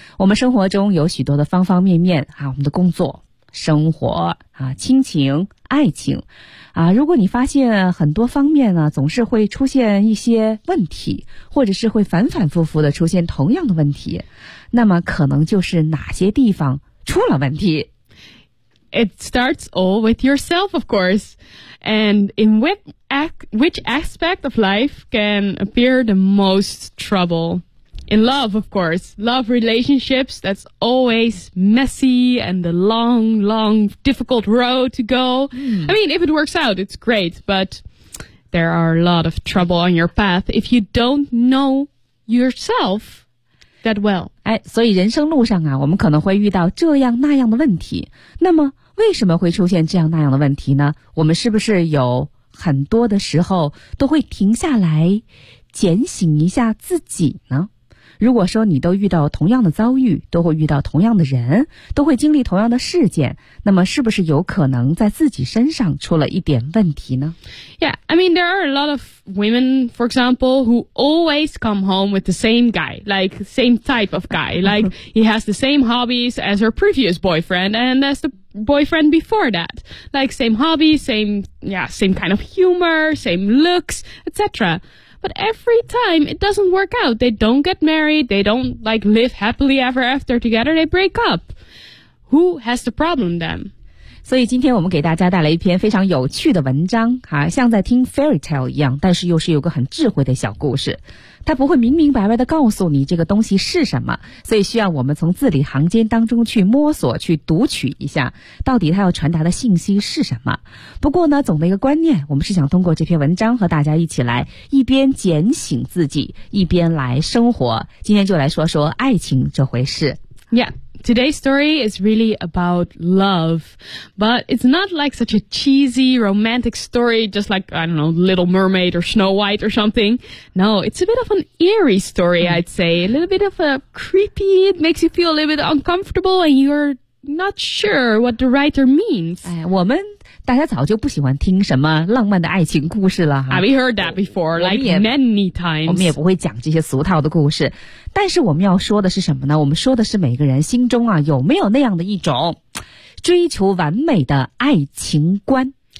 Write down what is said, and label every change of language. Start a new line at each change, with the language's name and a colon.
Chinese: 我们生活中有许多的方方面面啊，我们的工作、生活啊、亲情、爱情啊，如果你发现很多方面呢总是会出现一些问题，或者是会反反复复的出现同样的问题，那么可能就是哪些地方出了问题。
English: It starts all with yourself, of course. And in which aspect of life can appear the most trouble? In love, of course. Love relationships, that's always messy and the long, long, difficult road to go. I mean, if it works out, it's great, but there are a lot of trouble on your path if you don't know yourself that well.
Chinese: 哎，所以人生路上啊，我们可能会遇到这样那样的问题。那么为什么会出现这样那样的问题呢？我们是不是有很多的时候都会停下来检醒一下自己呢？如果说你都遇到同样的遭遇，都会遇到同样的人，都会经历同样的事件，那么是不是有可能在自己身上出了一点问题呢？
English: Yeah, I mean, there are a lot of women, for example, who always come home with the same guy, like same type of guy, like he has the same hobbies as her previous boyfriend and as the boyfriend before that, like same hobbies, same kind of humor, same looks, etc. But every time, it doesn't work out. They don't get married. They don't, like, live happily ever after together. They break up. Who has the problem then?
Chinese: 所以今天我们给大家带来一篇非常有趣的文章，啊，像在听 fairy tale 一样，但是又是有个很智慧的小故事。它不会明明白白地告诉你这个东西是什么，所以需要我们从字里行间当中去摸索，去读取一下，到底它要传达的信息是什么。不过呢，总的一个观念，我们是想通过这篇文章和大家一起来，一边检醒自己，一边来生活。今天就来说说爱情这回事。
English: Yeah. Today's story is really about love, but it's not like such a cheesy romantic story, just like, I don't know, Little Mermaid or Snow White or something. No, it's a bit of an eerie story, I'd say. A little bit of a creepy, it makes you feel a little bit uncomfortable and you're not sure what the writer means.
Chinese: 哎，我们大家早就不喜欢听什么浪漫的爱情故事了哈。
English: Have you heard that before? Like many times.
Chinese: 我们也不会讲这些俗套的故事。但是我们要说的是什么呢？我们说的是每个人心中啊，有没有那样的一种追求完美的爱情观。